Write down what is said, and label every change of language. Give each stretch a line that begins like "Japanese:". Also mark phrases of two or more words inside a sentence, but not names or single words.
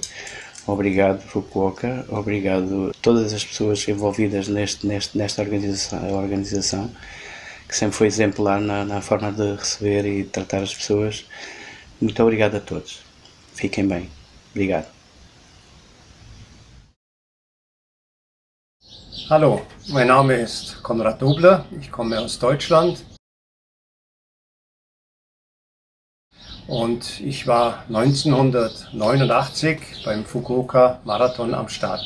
Portuguese: Obrigado, Fukuoka. Obrigado a todas as pessoas envolvidas nesta organização, que sempre foi exemplar na forma de receber e tratar as pessoas. Muito obrigado a todos. Fiquem bem. Obrigado.
German: Hallo, mein Name ist Konrad Dobler, ich komme aus Deutschland und ich war 1989 beim Fukuoka Marathon am Start.